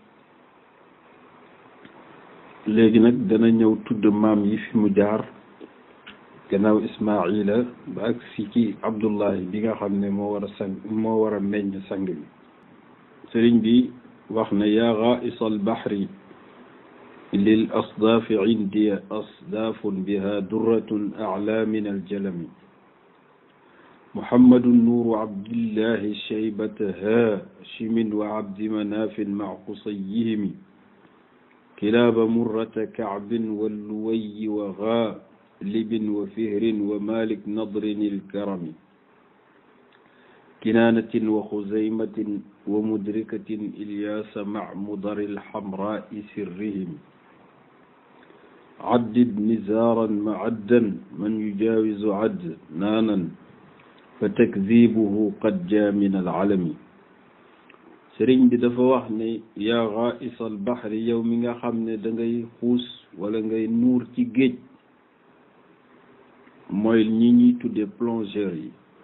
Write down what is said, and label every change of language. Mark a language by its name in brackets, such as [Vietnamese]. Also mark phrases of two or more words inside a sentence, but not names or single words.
[Wolof] léegi nag dana ñëw tudd maam yi fi mu jaar gannaaw Ismaila ba ak si ci Abdullahi bi nga xam ne moo war a meññ sang bi. sëriñ bi wax ne [Arabic] يا غائص البحر للأصداف عند أصداف بها درة أعلى من الجلم محمد نور عبد الله شيبة هاشم وعبد مناف مع قصيهم كلاب مرة كعب ولؤي وغالب وفهر ومالك نضر الكريم كنانة وخزيمة ومدركة إلياس مع مضر الحمراء سرهم عدد نزارا معدا من يجاوز عدنانا فتكذبه قد جاء من العلم. [Wolof] sëriñ bi dafa wax ne [Arabic] يا غائص البحر [Wolof] yow mi nga xam ne da ngay xuus wala ngay nuur ci géej, mooy ñi ñuy tudde plongeurs yi.